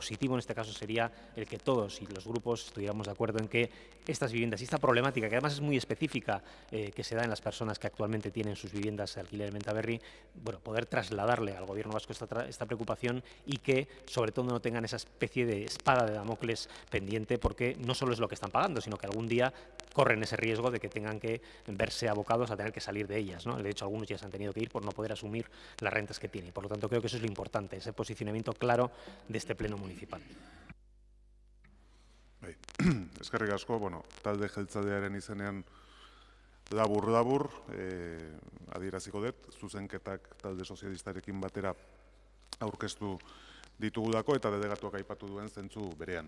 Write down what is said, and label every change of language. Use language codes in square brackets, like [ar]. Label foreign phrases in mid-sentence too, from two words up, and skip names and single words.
[es] positivo en este caso sería el que todos y los grupos estuviéramos de acuerdo en que estas viviendas y esta problemática, que además es muy específica, que se da en las personas que actualmente tienen sus viviendas de alquiler en Bentaberri, bueno, poder trasladarle al Gobierno vasco esta preocupación y que sobre todo no tengan esa especie de espada de Damocles pendiente, porque no solo es lo que están pagando, sino que algún día corren ese riesgo de que tengan que verse abocados a tener que salir de ellas, ¿no? De hecho, algunos ya se han tenido que ir por no poder asumir las rentas que tienen. Por lo tanto, creo que eso es lo importante, ese posicionamiento claro de este pleno municipal. [eu] Eskerrik asko, bueno, talde jeltzalearen izenean labur adieraziko dut, zuzenketak talde sozialistarekin batera aurkeztu ditugulako eta delegatuak aipatu duen zentzu berean.